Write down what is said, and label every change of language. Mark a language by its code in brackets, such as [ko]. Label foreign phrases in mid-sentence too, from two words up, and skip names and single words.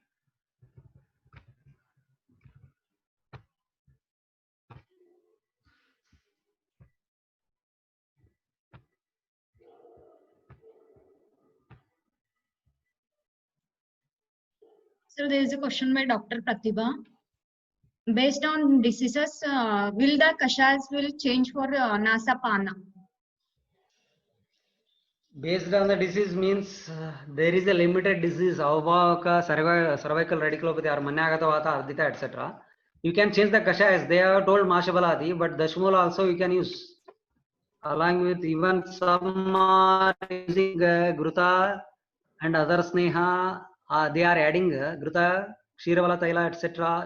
[en] So there is a question by Dr. Pratibha. Based on diseases, will the kashayas will change for Nasapana? Based on the disease means there is a limited disease, avaka, cervical radiculopathy or [sa] manyagata vata, [en] ardita, etc. You can change the kashayas. They are told Mashabaladi, but Dashmula also you can use. Along with even some are using Gruta and other Sneha, they are adding Gruta, Kshiravalla Taila, etc.